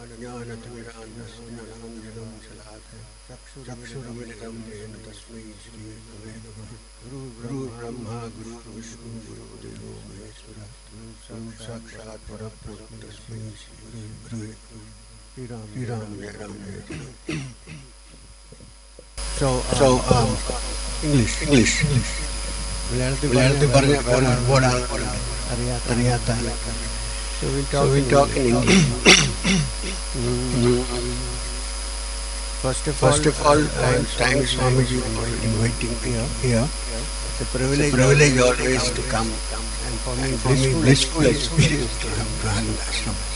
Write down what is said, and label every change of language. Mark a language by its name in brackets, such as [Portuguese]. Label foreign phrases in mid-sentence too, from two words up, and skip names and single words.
[Sanskrit] ज्ञानतिमिरान्धस्मिनहं शलाकया चक्षुरुन्मिलितं येन तस्मै श्रीगुरवे नमः। गुरुर्ब्रह्मा गुरुर्विष्णुः गुरुर्देवो महेश्वरः गुरुः साक्षात् परब्रह्म तस्मै श्रीगुरवे नमः। [Hindi] Sri Ram Jai Ram Jai. [English] English. [Malayalam] മലയാളത്തിൽ പറഞ്ഞ അറിയാത്ത [English] So we'll talk in English. First of all, thanks Swamiji for inviting me here. It's a privilege always to come, and for me blissful experience to come to Anandashram.